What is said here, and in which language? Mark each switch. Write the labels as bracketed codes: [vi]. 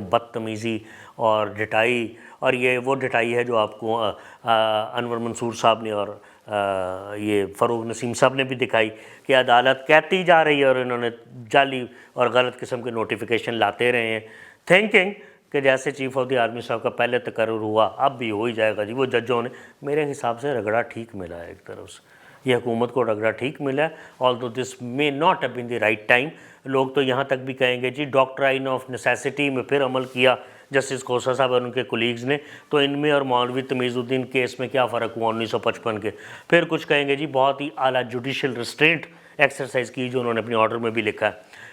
[ur] بدتمیزی اور ڈٹائی, اور یہ وہ ڈٹائی ہے جو آپ کو انور منصور صاحب نے اور یہ فروغ نسیم صاحب نے بھی دکھائی کہ عدالت کہتی جا رہی ہے اور انہوں نے جعلی اور غلط قسم کے نوٹیفیکیشن لاتے رہے ہیں, تھنکنگ کہ جیسے چیف آف دی آرمی صاحب کا پہلے تقرر ہوا اب بھی ہو ہی جائے گا. جی وہ ججوں نے, میرے حساب سے رگڑا ٹھیک ملا ہے ایک طرف سے, یہ حکومت کو رگڑا ٹھیک ملا ہے. [en] although this may not have been the right time. [ur] لوگ تو یہاں تک بھی کہیں گے جی ڈاکٹرائن آف نیسیسٹی میں پھر عمل کیا جسٹس کھوسا صاحب اور ان کے کولیگز نے, تو ان میں اور مولوی تمیز الدین کیس میں کیا فرق ہوا 1955 کے. پھر کچھ کہیں گے جی بہت ہی اعلیٰ جوڈیشل ریسٹرینٹ ایکسرسائز کی جو انہوں نے اپنے آرڈر میں بھی لکھا ہے.